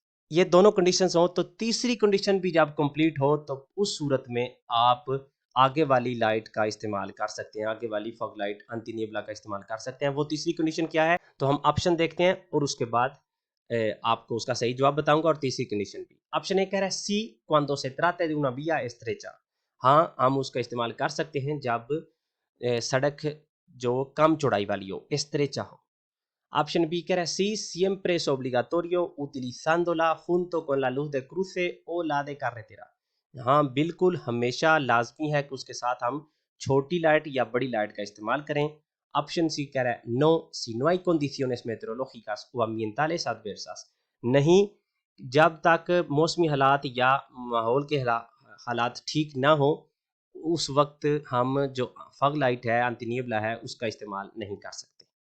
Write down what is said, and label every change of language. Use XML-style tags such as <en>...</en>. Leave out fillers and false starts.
<hi>ये दोनों कंडीशंस हो, तो तीसरी कंडीशन भी जब कंप्लीट हो तो उस सूरत में आप आगे वाली लाइट का इस्तेमाल कर सकते हैं, आगे वाली फॉग लाइट अंतिनियबला का इस्तेमाल कर सकते हैं। वो तीसरी कंडीशन क्या है, तो हम ऑप्शन देखते हैं और उसके बाद आपको उसका सही जवाब बताऊंगा। और तीसरी कंडीशन भी ऑप्शन ए कह रहा है सी</hi> <es>cuando se trate de una vía estrecha,</es> <hi>हाँ हम उसका इस्तेमाल कर सकते हैं जब सड़क जो कम चौड़ाई वाली हो, estrecha हो।</hi> <es>Option B que era sí, siempre es obligatorio utilizándola junto con la luz de cruce o la de carretera,</es> <hi>हाँ बिल्कुल हमेशा लाजमी है कि उसके साथ हम छोटी लाइट या बड़ी लाइट का इस्तेमाल करें। ऑप्शन सी कह रहा है no</hi> <es>si no hay condiciones meteorológicas o ambientales adversas,</es> <hi>नहीं जब तक मौसमी हालात या माहौल के हालात ठीक ना हो उस वक्त हम जो फग लाइट है अंतिनियबला है उसका इस्तेमाल नहीं कर सकते।</hi>